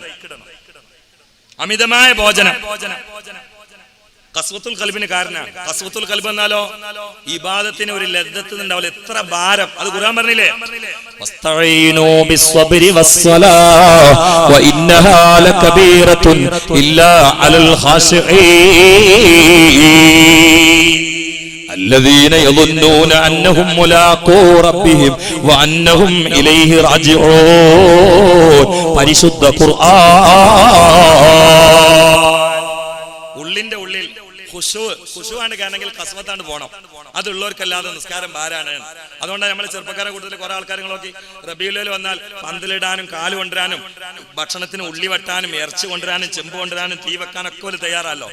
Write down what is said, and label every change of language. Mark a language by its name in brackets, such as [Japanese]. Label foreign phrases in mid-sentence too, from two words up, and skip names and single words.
[Malayalam] അമിതമായ ഭോജനം [Arabic] قسوة القلب [Malayalam] കാരണമാണ്. [Arabic] قسوة القلب [Malayalam] എന്നാലോ ഇബാദത്തിന് ഒരു ലദ്ദത്ത് ഉണ്ടാവില്ല, എത്ര ഭാരം. അത് ഖുർആൻ പറഞ്ഞില്ലേ, [Arabic] واستعينوا بالصبر والصلاة وإنها لكبيرة إلا على الخاشعين الذين يظنون أنهم ملاقو ربهم وأنهم إليه راجعون. [Malayalam] പരിശുദ്ധ ഖുർആൻ ഉള്ളിന്റെ ഉള്ളിൽ ഖുശൂആണ് കാണെങ്കിൽ കസ്വത്താണ് പോണം. അതുള്ളവർക്കല്ലാതെ നിസ്കാരം ഭാരാണ്. അതുകൊണ്ടാണ് നമ്മളെ ചെറുപ്പക്കാരെ കൂടുതൽ കുറെ ആൾക്കാർ നോക്കി റബീഉൽ വന്നാൽ പന്തലിടാനും കാല് കൊണ്ടുവരാനും ഭക്ഷണത്തിന് ഉള്ളി വെട്ടാനും ഇറച്ചി കൊണ്ടുവരാനും ചെമ്പ് കൊണ്ടുവരാനും തീ വെക്കാനൊക്കെ ഒരു തയ്യാറല്ലോ.